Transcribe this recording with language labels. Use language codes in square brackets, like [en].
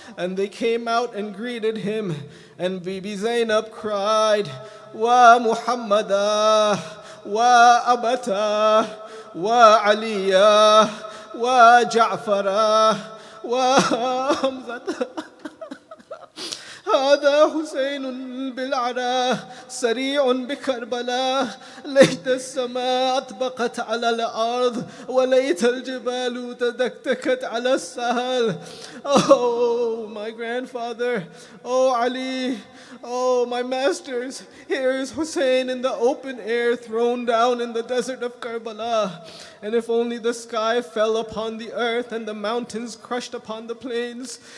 [en] And they came out and greeted him, and Bibi Zainab cried, [ar] "Wa Muhammadah, wa Abata, wa Aliyah, wa Ja'farah, wa Hamzata. هذا حسين بالعراء سريع بكربلاء ليت السماء أطبقت على الأرض وليت الجبال تدكتكت على السهل." [en] Oh, my grandfather, oh Ali, oh my masters, here is Hussein in the open air, thrown down in the desert of Karbala. And if only the sky fell upon the earth and the mountains crushed upon the plains.